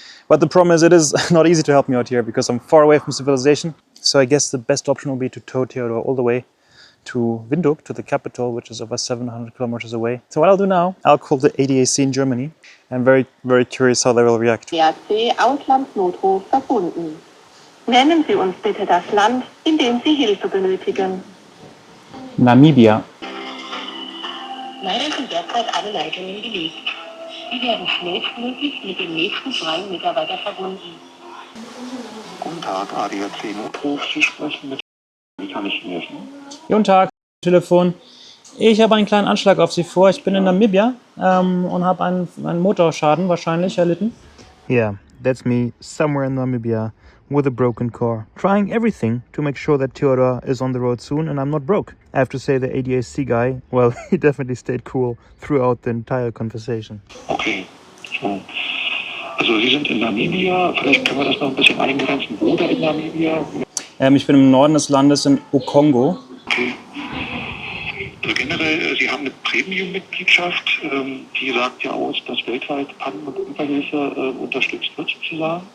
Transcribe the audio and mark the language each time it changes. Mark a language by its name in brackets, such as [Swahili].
[English] But the problem is it is not easy to help me out here because I'm far away from civilization. So I guess the best option will be to tow Theodor all the way to Windhoek, to the capital, which is over 700 kilometers away. So what I'll do now, I'll call the ADAC in Germany. I'm very, very curious how they will react. [German] ADAC Auslandsnotruf verbunden. Nennen Sie uns bitte das Land, in dem Sie Hilfe benötigen. Namibia. Leider sind derzeit alle Leitungen belegt. Sie werden schnellstmöglich mit dem nächsten freien Mitarbeiter verbunden. Guten Tag, ADAC Notruf. Sie sprechen mit. Wie kann ich Ihnen helfen? Guten Tag, Telefon. Ich habe einen kleinen Anschlag auf Sie vor. Ich bin in Namibia und habe einen Motorschaden wahrscheinlich erlitten. [English] Yeah, that's me, somewhere in Namibia with a broken car. Trying everything to make sure that Theodor is on the road soon and I'm not broke. I have to say the ADAC guy, well, he definitely stayed cool throughout the entire conversation. Okay, so. [German] Also Sie sind in Namibia. Vielleicht können wir das noch ein bisschen eingrenzen. Wo da in Namibia? Ich bin im Norden des Landes in Okongo. Okay. Also generell, Sie haben eine Premium-Mitgliedschaft, die sagt ja aus, dass weltweit Pannen- und Unfallhilfe unterstützt wird sozusagen.